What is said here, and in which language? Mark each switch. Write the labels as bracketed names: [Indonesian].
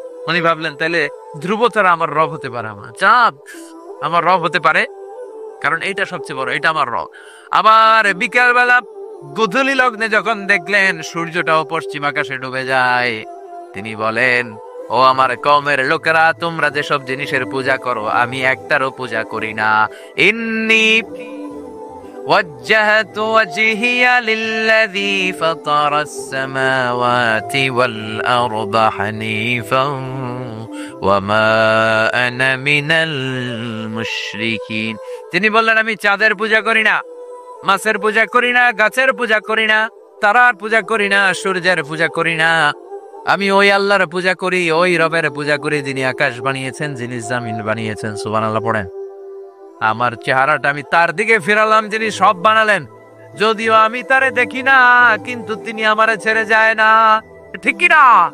[Bangla] উনি ভাবলেন তাইলে ধ্রুব তারা আমার রব হতে পারে, আমার চাঁদ আমার রব হতে পারে, কারণ এইটা সবচেয়ে বড়, এটা আমার রব। আবার বিকাল বেলা গোধূলি লগ্নে যখন দেখলেন সূর্যটাও পশ্চিম আকাশে ডুবে যায়, তিনি বলেন, ও আমার কওমের লোকেরা, তোমরা যেসব জিনিসের পূজা করো আমি একটারও পূজা করি না। [Arabic] ইন্নী وجهت وجهي للذي فطر السماوات والأرض حنيفا وما أنا من المشركين। [Bangla] তিনি বললেন, আমি চাঁদের পূজা করি না, মাছের পূজা করি না, গাছের পূজা করি না, তারার পূজা করি না, সূর্যের পূজা করি না, আমি ওই আল্লাহর পূজা করি, ওই রবের পূজা করি যিনি আকাশ বানিয়েছেন, যিনি জমিন বানিয়েছেন। সুবহানাল্লাহ পড়েন। আমার চেহারাটা আমি তার দিকে ফিরালাম যিনি সব বানালেন, যদিও আমি তারে দেখি না, কিন্তু তিনি আমারে ছেড়ে যায় না, ঠিক কি না?